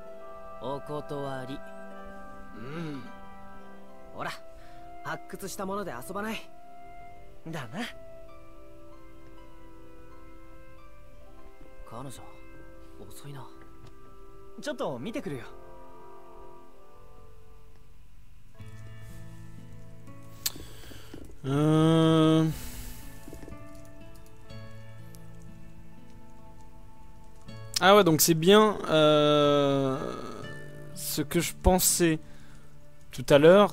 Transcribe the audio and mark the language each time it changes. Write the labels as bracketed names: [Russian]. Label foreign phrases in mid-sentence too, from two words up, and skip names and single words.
[Japanese] お断り。ほら、発掘したもので遊ばない。だな。彼女遅いな。ちょっと見てくるよ。 [French] Ah ouais, donc c'est bien ce que je pensais tout à l'heure.